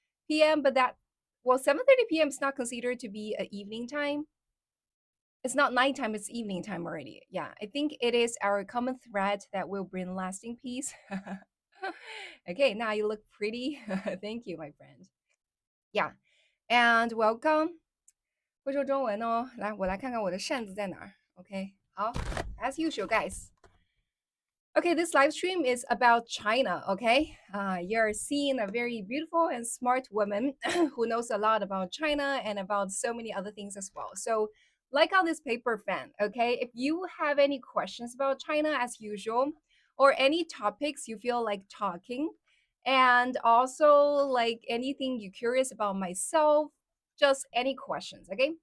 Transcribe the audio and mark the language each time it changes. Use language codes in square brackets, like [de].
[en] PM, but that 7:30 PM is not considered to be an evening time. It's not nighttime, it's evening time already. Yeah, I think it is our common thread that will bring lasting peace. Okay, now you look pretty. Thank you, my friend. Yeah, and welcome. [zh] 会说中文哦，来，我来看看我的扇子在哪儿。 [en] OK，好，as usual, guys. Okay, this live stream is about China. Okay, you're seeing a very beautiful and smart woman who knows a lot about China and about so many other things as well. So, like on this paper fan, okay, if you have any questions about China as usual, or any topics you feel like talking, and also like anything you're curious about myself, just any questions, okay?